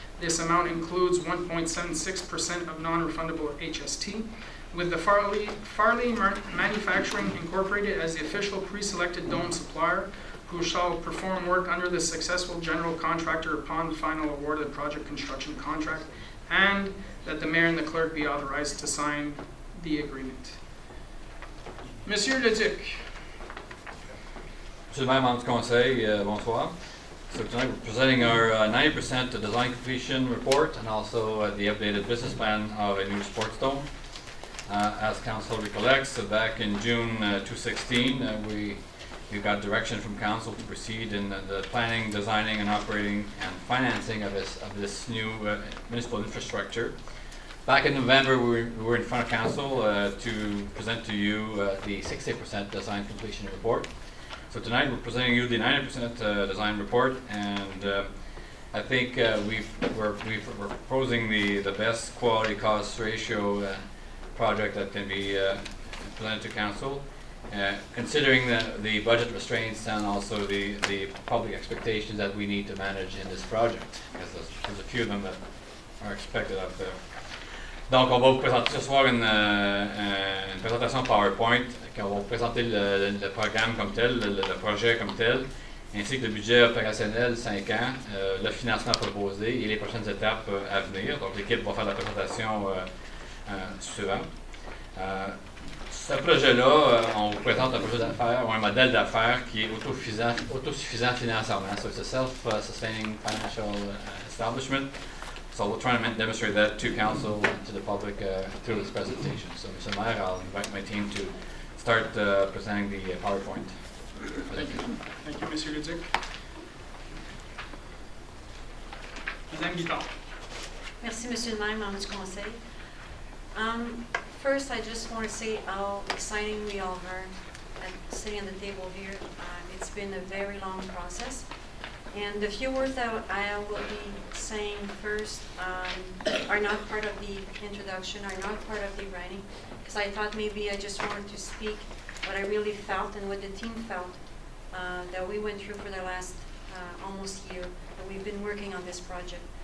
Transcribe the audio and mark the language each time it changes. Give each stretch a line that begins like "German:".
English: This amount includes 1.76% of non-refundable HST, with the Farley Manufacturing Incorporated as the official pre-selected dome supplier, who shall perform work under the successful general contractor upon the final award of the project construction contract, and that the mayor and the clerk be authorized to sign the agreement.
French: Monsieur Leduc. Monsieur le maire, membre du conseil, bonsoir.
English: So tonight we're presenting our 90% design completion report and also the updated business plan of a new sports dome. As council recollects, back in June 2016, we got direction from council to proceed in the planning, designing, and operating and financing of this new municipal infrastructure. Back in November, we were in front of council to present to you the 60% design completion report. So tonight we're presenting you the 90% design report, and I think we're proposing the best quality cost ratio project that can be presented to council, considering the budget restraints and also the public expectations that we need to manage in this project, because there's a few of them that are expected out there.
French: Donc, on va vous présenter ce soir une présentation PowerPoint, on va vous présenter le programme comme tel, le projet comme tel, ainsi que le budget opérationnel 5 ans, le financement proposé et les prochaines étapes à venir. Donc, l'équipe va faire la présentation suivante. Ce projet-là, on vous présente un projet d'affaires ou un modèle d'affaires qui est autosuffisant financièrement.
English: So, it's a self-sustaining financial establishment. So we'll try to demonstrate that to council and to the public through this presentation. So, Mr. Mayor, I'll invite my team to start presenting the PowerPoint. Thank you. Thank you, Monsieur Leduc.
French: Madame Guitard. Merci, Monsieur le Maire, membre du conseil.
English: First, I just want to say how exciting we all are sitting at the table here. It's been a very long process. And the few words that I will be saying first are not part of the introduction, are not part of the writing, because I thought maybe I just wanted to speak what I really felt and what the team felt that we went through for the last almost year that we've been working on this project.